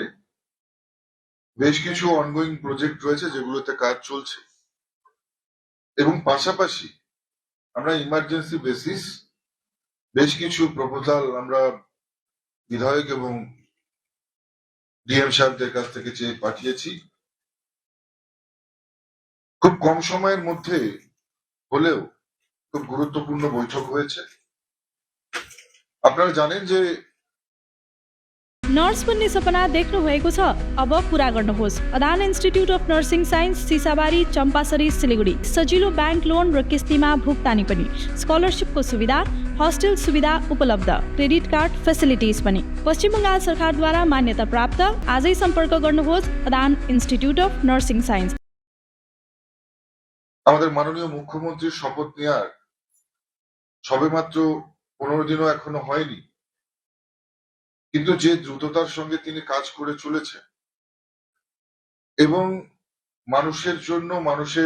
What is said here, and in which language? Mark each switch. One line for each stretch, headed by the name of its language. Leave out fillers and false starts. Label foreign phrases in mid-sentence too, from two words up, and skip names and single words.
Bangla: বেশ কিছু
English: ongoing project
Bangla: রয়েছে যেগুলোতে কাজ চলছে এবং পাশাপাশি আমরা
English: emergency basis
Bangla: বেশ কিছু প্রপোজাল আমরা বিধায়ক এবং ডিএম সাহেবদের কাছ থেকে চেয়ে পাঠিয়েছি। খুব কম সময়ের মধ্যে হলেও খুব গুরুত্বপূর্ণ বৈঠক হয়েছে। আপনারা জানেন যে
Nepali: नर्स बन्ने सपना देख्नु भएको छ? अब पूरा गर्नुहोस्। अदान इन्स्टिट्युट अफ नर्सिङ साइन्स, सिसाबारी, चम्पासरी, सिलिगुडी। सजिलो
English: bank loan
Nepali: र किस्तीमा भुक्तानी पनि, स्कलरसिपको सुविधा, हस्टेल सुविधा उपलब्ध,
English: credit card facilities
Nepali: पनि। पश्चिम बङ्गाल सरकारद्वारा मान्यता प्राप्त। आजै सम्पर्क गर्नुहोस् अदान इन्स्टिट्युट अफ नर्सिङ साइन्स।
Bangla: আমাদের মাননীয় মুখ্যমন্ত্রীর শপথ নেওয়ার সবেমাত্র 15 দিনও এখনো হয়নি, কিন্তু যে দ্রুততার সঙ্গে তিনি কাজ করে চলেছেন এবং মানুষের জন্য, মানুষের